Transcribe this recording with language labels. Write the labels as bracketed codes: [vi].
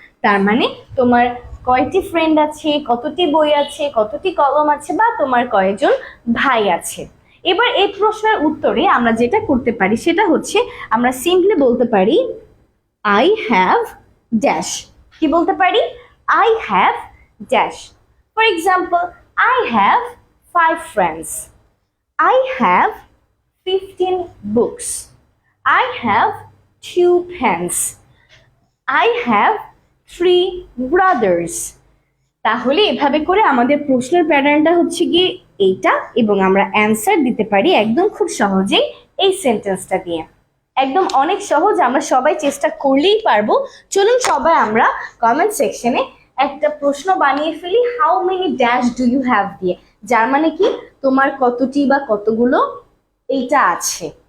[bn] তার মানে তোমার কয়টি ফ্রেন্ড আছে, কতটি বই আছে, কতটি কলম আছে, বা তোমার কয়জন ভাই আছে। এবার এই প্রশ্নের উত্তরে আমরা যেটা করতে পারি সেটা হচ্ছে আমরা সিম্পলি বলতে পারি [en] I have dash. [bn] কি বলতে পারি? [en] I have dash. For example, I have 5 friends, I have 15 books, I have 2 pens, I have 3 brothers. [bn] তাহলে এভাবে করে আমাদের প্রশ্নের প্যাটার্নটা হচ্ছে গিয়ে এইটা, এবং আমরা অ্যান্সার দিতে পারি একদম খুব সহজেই এই সেন্টেন্সটা দিয়ে। একদম অনেক সহজ, আমরা সবাই চেষ্টা করলেই পারবো। চলুন সবাই আমরা কমেন্ট সেকশনে একটা প্রশ্ন বানিয়ে ফেলি [en] how many dash do you have [bn] দিয়ে, যার মানে কি তোমার কতটি বা কতগুলো এইটা আছে।